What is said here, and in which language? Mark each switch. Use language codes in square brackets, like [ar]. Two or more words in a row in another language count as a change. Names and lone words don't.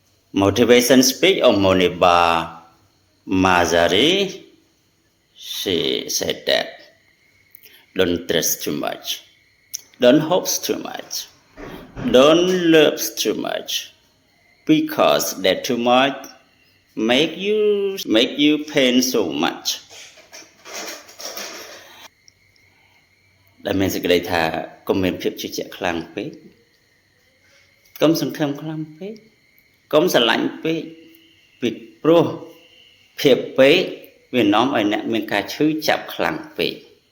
[en] Motivation speech of Moniba Mazari, she said that don't trust too much, don't hope too much, don't love too much, because that too much make you pain so much. [km] ដែលមានសេចក្តីថាកុំមានភាពជឿជាក់ខ្លាំងពេកកុំសង្ឃឹមខ្លាំងពេកកុំស្រឡាញ់ពេកពីព្រោះភាពពេកវានាំឲ្យអ្នកមានការឈឺចាប់ខ្លាំងពេក